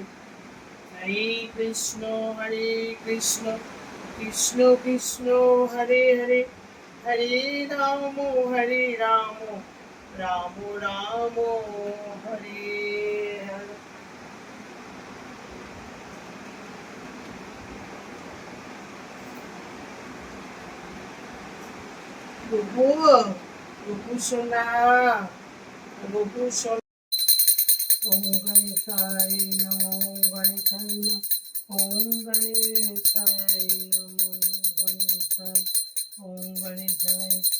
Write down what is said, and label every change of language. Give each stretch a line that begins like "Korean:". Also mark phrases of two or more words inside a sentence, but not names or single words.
Sanskrit: হরে কৃষ্ণ হরে কৃষ্ণ, কৃষ্ণ কৃষ্ণ হরে হরে, হরে রাম হরে রাম, রাম রাম হরে হরে।
Bangla: গপু, গপু সোনা, গপু সোনা।
Sanskrit: ওম গণেশায় নমো, গণেশায় নমো, ওম গণেশায় নমো, গণেশায়, ওম গণেশায়,